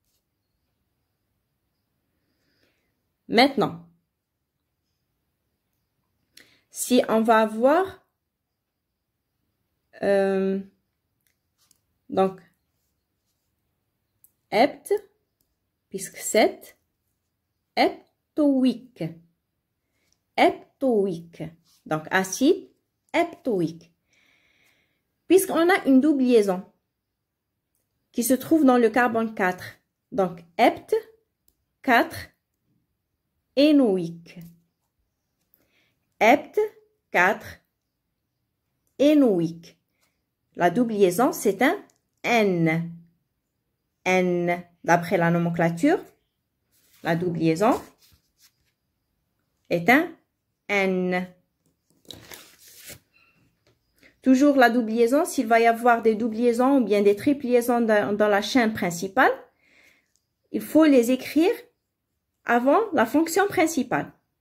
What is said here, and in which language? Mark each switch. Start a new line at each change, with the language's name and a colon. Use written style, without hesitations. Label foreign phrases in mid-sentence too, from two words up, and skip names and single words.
French: Maintenant, si on va avoir donc hept, puisque 7, heptoïque. Heptoïque. Donc, acide heptoïque. Puisqu'on a une double liaison qui se trouve dans le carbone 4. Donc, hept, 4, énoïque. Hept, 4, énoïque. La double liaison, c'est un N. N, d'après la nomenclature, la double liaison est un N. Toujours la double liaison, s'il va y avoir des doubles liaisons ou bien des triples liaisons dans la chaîne principale, il faut les écrire avant la fonction principale.